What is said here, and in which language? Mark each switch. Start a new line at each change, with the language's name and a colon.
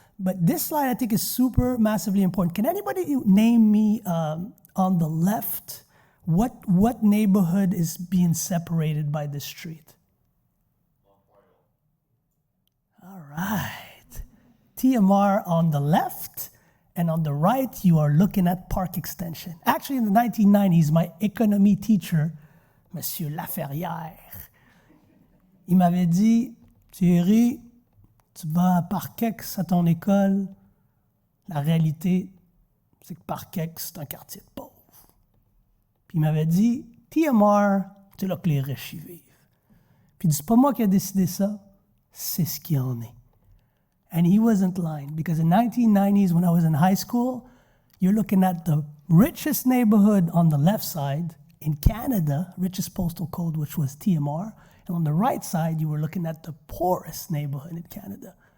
English: But this slide I think is super massively important. Can anybody name me on the left what neighborhood is being separated by this street? All right. TMR on the left. And on the right, you are looking at Park Extension. Actually, in the 1990s, my economy teacher,
French: Monsieur Laferrière, il m'avait dit, Thierry, tu vas à Parkex à ton école. La réalité, c'est que Parkex, c'est un quartier de pauvres. Puis il m'avait dit, TMR, c'est là que les riches y vivent. Puis il dit, c'est pas moi qui ai décidé ça, c'est ce qui en est.
English: And he wasn't lying, because in the 1990s, when I was in high school, you're looking at the richest neighborhood on the left side in Canada, richest postal code, which was TMR. And on the right side, you were looking at the poorest neighborhood in Canada.